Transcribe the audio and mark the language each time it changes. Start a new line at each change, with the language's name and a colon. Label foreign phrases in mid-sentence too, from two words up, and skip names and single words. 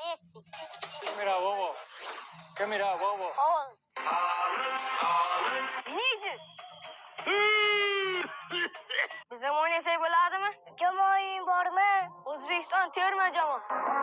Spanish: Messi. Mira, bobo. ¿Qué mira, bobo?
English: Hold. Nice.
Uzbek: Bizim oynasak bo'ladimi? Jamoang bormi? O'zbekiston terma jamoasi.